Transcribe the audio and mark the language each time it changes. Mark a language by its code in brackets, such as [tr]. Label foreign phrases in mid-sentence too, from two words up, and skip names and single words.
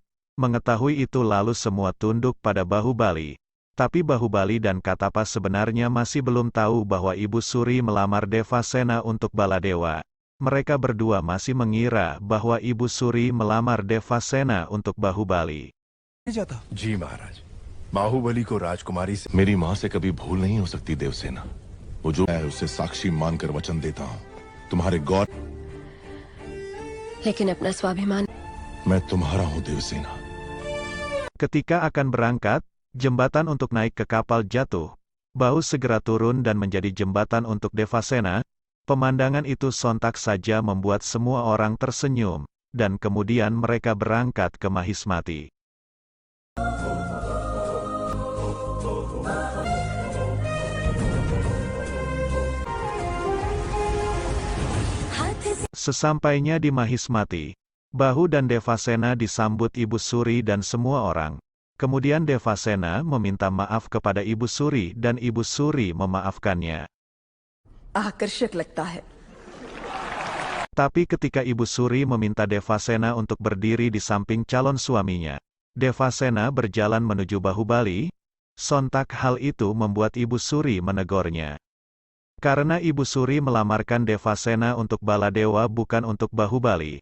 [id] Mengetahui itu lalu semua tunduk pada Bahubali. Tapi Bahubali dan Katapa sebenarnya masih belum tahu bahwa Ibu Suri melamar Devasena untuk Baladewa. Mereka berdua masih mengira bahwa Ibu Suri melamar Devasena untuk Bahubali. [hi] जी महाराज, बाहुबली को राजकुमारी से मेरी माँ से कभी भूल नहीं हो सकती देवसेना। वो जो मैं उसे साक्षी मानकर वचन देता हूँ। तुम्हारे गौर लेकिन अपना स्वाभिमान। मैं तुम्हारा हूँ देवसेना। [id] Ketika akan berangkat, jembatan untuk naik ke kapal jatuh. Bahu segera turun dan menjadi jembatan untuk Devasena. Pemandangan itu sontak saja membuat semua orang tersenyum, dan kemudian mereka berangkat ke Mahismati. Sesampainya di Mahismati, Bahu dan Devasena disambut Ibu Suri dan semua orang. Kemudian Devasena meminta maaf kepada Ibu Suri dan Ibu Suri memaafkannya. [hi] आकर्षक लगता है। [id] Tapi ketika Ibu Suri meminta Devasena untuk berdiri di samping calon suaminya, Devasena berjalan menuju Bahubali. Sontak hal itu membuat Ibu Suri menegurnya. Karena Ibu Suri melamarkan Devasena untuk Baladewa bukan untuk Bahubali.